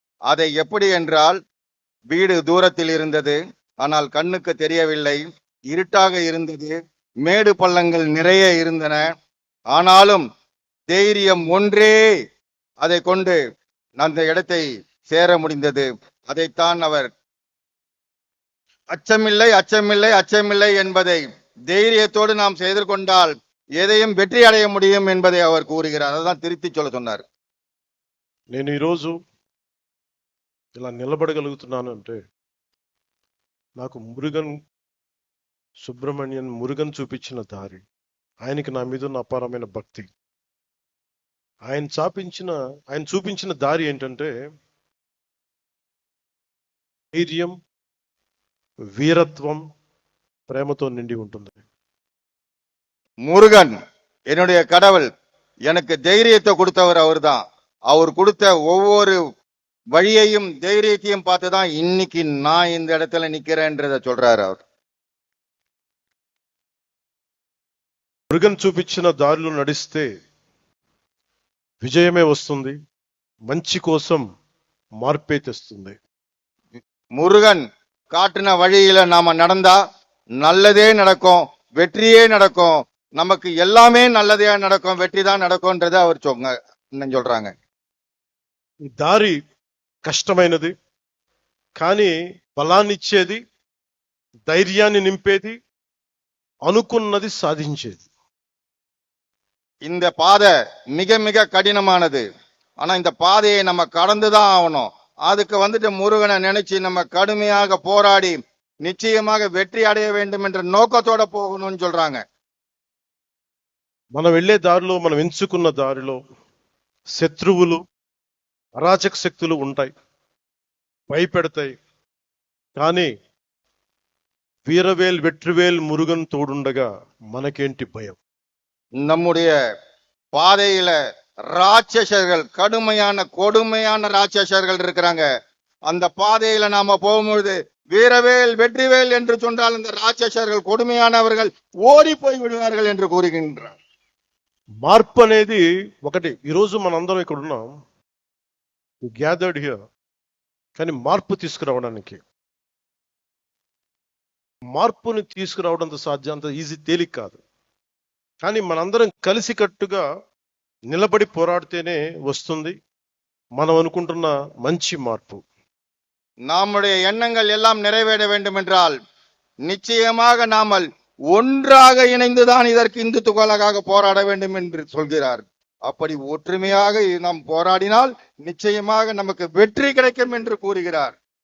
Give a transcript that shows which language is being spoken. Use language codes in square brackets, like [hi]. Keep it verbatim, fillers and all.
[ta] அதை எப்படி என்றால், வீடு தூரத்தில் இருந்தது, ஆனால் கண்ணுக்கு தெரியவில்லை, இருட்டாக இருந்தது, மேடு பள்ளங்கள் நிறைய இருந்தன, ஆனாலும் தைரியம் ஒன்றே அதை கொண்டு அந்த இடத்தை சேர முடிந்தது. அதைத்தான் அவர் அச்சமில்லை அச்சமில்லை அச்சமில்லை என்பதை தைரியத்தோடு நாம் செய்துகொண்டால் எதையும் வெற்றி அடைய முடியும் என்பதை அவர் கூறுகிறார். அதான் திருத்தி சொல்ல சொன்னார். [te] నేను ఈరోజు ఇలా నిలబడగలుగుతున్నాను అంటే నాకు మురుగన్ సుబ్రహ్మణ్యన్ మురుగన్ చూపించిన దారి, ఆయనకి నా మీద ఉన్న అపారమైన భక్తి, ఆయన చాపించిన ఆయన చూపించిన దారి ఏంటంటే ధైర్యం, వీరత్వం, ప్రేమతో నిండి ఉంటుంది. [ta] முருகன் என்னுடைய கடவுள், எனக்கு தைரியத்தை கொடுத்தவர் அவர்தான். அவர் கொடுத்த ஒவ்வொரு வழியையும் தைரியத்தையும் பார்த்து தான் இன்னைக்கு நான் இந்த இடத்துல நிக்கிறேன்றத சொல்றாரு அவர். [te] మురుగన్ చూపించిన దారిలో నడిస్తే విజయమే వస్తుంది, మంచి కోసం మార్పే తెస్తుంది. [ta] முருகன் காட்டின வழியில நாம நடந்தா நல்லதே நடக்கும், வெற்றியே நடக்கும், நமக்கு எல்லாமே நல்லதே நடக்கும், வெற்றி தான் நடக்கும்ன்றத அவர் சொங்க இன்னும் சொல்றாங்க. [te] ఈ దారి కష్టమైనది కానీ బలాన్నిచ్చేది, ధైర్యాన్ని నింపేది, అనుకున్నది సాధించేది. [ta] இந்த பாதை மிக மிக கடினமானது, ஆனா இந்த பாதையை நம்ம கடந்துதான் ஆகணும். அதுக்கு வந்துட்டு முருகனை நினைச்சு நம்ம கடுமையாக போராடி நிச்சயமாக வெற்றி அடைய வேண்டும் என்ற நோக்கத்தோட போகணும்னு சொல்றாங்க. [te] మనం వెళ్ళే దారిలో, మనం ఎంచుకున్న దారిలో శత్రువులు, అరాచక శక్తులు ఉంటాయి, భయపెడతాయి. కానీ వీరవేల్ వెట్రివేల్ మురుగన్ తోడుండగా మనకేంటి భయం? [ta] நம்முடைய பாதையில ராட்சசர்கள், கடுமையான கொடுமையான ராட்சசர்கள் இருக்கிறாங்க. அந்த பாதையில நாம போகும்பொழுது வீரவேல் வெற்றிவேல் என்று சொன்னால் அந்த ராட்சசர்கள் கொடுமையானவர்கள் ஓடி போய் விடுவார்கள் என்று கூறுகின்றார். [te] మార్పు అనేది ఒకటి. ఈరోజు మనందరం ఇక్కడ ఉన్నాం, [en] gathered here, [te] కానీ మార్పు తీసుకురావడానికి, మార్పుని తీసుకురావడం అంత సాధ్యం, అంత ఈజీ తేలిక కాదు. కానీ మనందరం కలిసికట్టుగా నిలబడి పోరాడితేనే వస్తుంది మనం అనుకుంటున్న మంచి మార్పు. [ta] நம்முடைய எண்ணங்கள் எல்லாம் நிறைவேற வேண்டும் என்றால் நிச்சயமாக நாமல் ஒன்றாக இணைந்துதான் இதற்கு இந்து துகளாக போராட வேண்டும் என்று சொல்கிறார். அப்படி ஒற்றுமையாக நாம் போராடினால் நிச்சயமாக நமக்கு வெற்றி கிடைக்கும் என்று கூறுகிறார்.